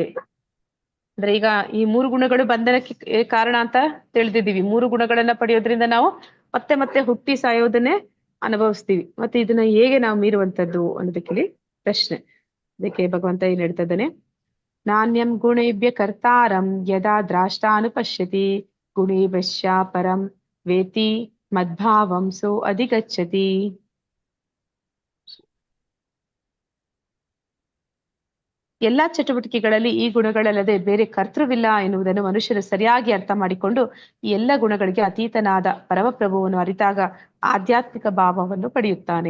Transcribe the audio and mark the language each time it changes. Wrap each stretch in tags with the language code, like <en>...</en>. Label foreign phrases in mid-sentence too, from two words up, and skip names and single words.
<kn>ಅಂದ್ರೆ ಈಗ ಈ 3 ಗುಣಗಳು ಬಂಧನಕ್ಕೆ ಕಾರಣ ಅಂತ ತಿಳಿದಿದ್ದೀವಿ. 3 ಗುಣಗಳನ್ನ ಪಡೆಯೋದ್ರಿಂದ ನಾವು ಮತ್ತೆ ಮತ್ತೆ ಹುಟ್ಟಿ ಸಾಯೋದನ್ನೇ ಅನುಭವಿಸ್ತೀವಿ. ಮತ್ತೆ ಇದನ್ನ ಹೇಗೆ ನಾವು ಮೀರುವಂತದ್ದು ಅನ್ನೋದಕ್ಕೆ ಇಲ್ಲಿ ಪ್ರಶ್ನೆ. ಅದಕ್ಕೆ ಭಗವಂತ ಏನ್ ಹೇಳ್ತಾ ಇದ್ದಾನೆ,</kn> <sa>ನಾಣ್ಯಂ ಗುಣೇಭ್ಯ ಕರ್ತಾರಂ ಯದಾ ದ್ರಾಷ್ಟಾನುಪಶ್ಯತಿ ಗುಣೇಭ್ಯಶ್ಚ ಪರಂ ವೇತಿ ಮದ್ಭಾವಂ ಸೋ ಅಧಿಗಚ್ಚತಿ.</sa> <kn>ಎಲ್ಲಾ ಚಟುವಟಿಕೆಗಳಲ್ಲಿ ಈ ಗುಣಗಳಲ್ಲದೆ ಬೇರೆ ಕರ್ತೃವಿಲ್ಲ ಎನ್ನುವುದನ್ನು ಮನುಷ್ಯರು ಸರಿಯಾಗಿ ಅರ್ಥ ಮಾಡಿಕೊಂಡು ಈ ಎಲ್ಲ ಗುಣಗಳಿಗೆ ಅತೀತನಾದ ಪರಮಪ್ರಭುವನ್ನು ಅರಿತಾಗ ಆಧ್ಯಾತ್ಮಿಕ ಭಾವವನ್ನು ಪಡೆಯುತ್ತಾನೆ.</kn>